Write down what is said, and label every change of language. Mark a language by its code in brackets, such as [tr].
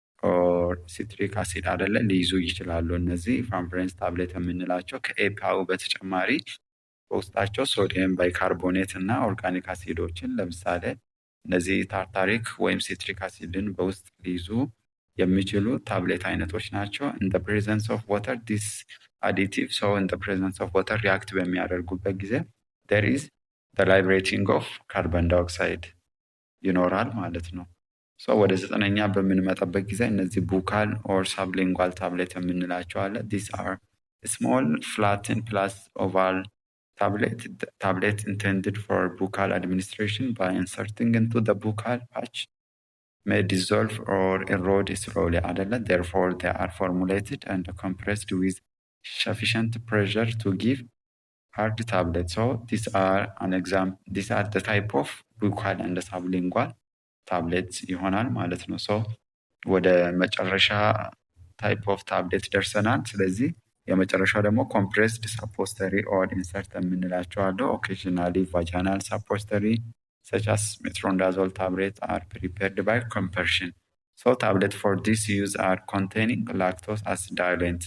[am] ኦር ሲትሪክ አሲድ አይደለ ሊይዙ ይችላሉ። እነዚህ ኮንፈረንስ ታብሌት የምንላቸው ከኤፒአዩ በተጨማሪ በውስጣቸው ሶዲየም ባይካርቦኔት እና ኦርጋኒክ አሲዶችን ለምሳሌ እነዚህ ታርታሪክ ወይም ሲትሪክ አሲድን በውስጥ ሊይዙ የሚችሉ ታብሌት አይነቶች ናቸው። [en] in the presence of water this additive in the presence of water react [am] በሚያደርጉበት ጊዜ [en] there is the liberating of carbon dioxide [am] ይኖራል ማለት ነው። ወደ ዘጠነኛ በምንመጣበት ጊዜ እነዚህ ቡካል ኦር ሳብሊንጓል ታብሌት የምንላቸው አለ። [en] these are small flattened plus oval tablet intended for buccal administration by inserting into the buccal patch may dissolve or erode slowly [am] አይደለ? [en] Therefore, they are formulated and compressed with sufficient pressure to give hard tablets. So these are the type of buccal and sublingual tablets [am] ይሆናል ማለት ነው። ሶ ወደ መጨረሻ ታይፕ ኦፍ ታብሌት ደርሰናል። ስለዚህ የመጨረሻው ደግሞ ኮምፕሬስድ ሳፖስተሪ ኦር ኢንሰርት የምንላቸው አሉ። ኦኬዥናሊ ቫጃናል ሳፖስተሪ [en] such as metronidazole tablets are prepared by compression. So tablet for this use are containing lactose as diluent.